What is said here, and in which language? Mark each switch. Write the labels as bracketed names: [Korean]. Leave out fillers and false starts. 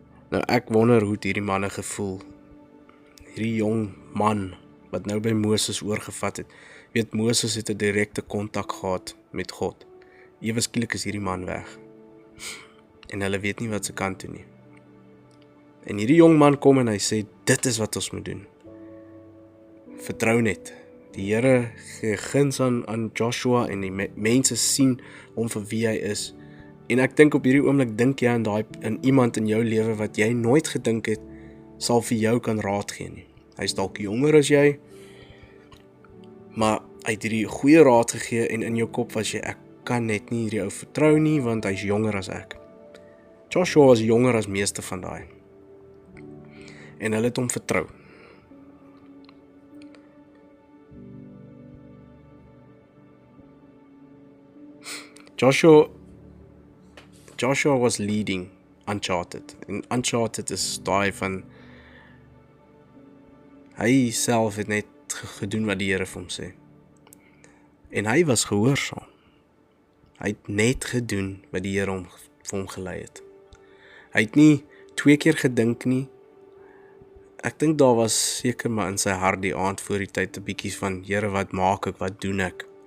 [Afrikaans] Nou ek wonder hoe het hierdie manne gevoel. Hierdie jong man wat nou by Moses oorgevat het. Weet, Moses het 'n direkte kontak gehad met God. Ewe skielik is hierdie man weg. En hulle weet nie wat se kant toe nie. En hierdie jong man kom en hy sê, dit is wat ons moet doen. Vertrou net. Die Here gee guns aan Joshua en die mense sien hom vir wie hy is. En ek dink op hierdie oomblik dink jy aan iemand in jou lewe wat jy nooit gedink het sal vir jou kan raad gee nie. Hy's dalk jonger as jy, maar hy het hierdie goeie raad gegee en in jou kop was jy, ek kan net nie hierdie ou vertrou nie want hy's jonger as ek. Joshua was jonger as meeste van daai. En hulle het hom vertrou. [English] Joshua was leading Uncharted. [Afrikaans] En Uncharted is daai van hy self het net gedoen wat die Here vir hom sê. En hy was gehoorsaam. Hy het net gedoen wat die Here vir hom gelei het. Hy het nie 2 keer gedink nie. Ek dink daar was seker maar in sy hart die aand voor die tyd 'n bietjie van, Here, wat maak ek, wat doen ek?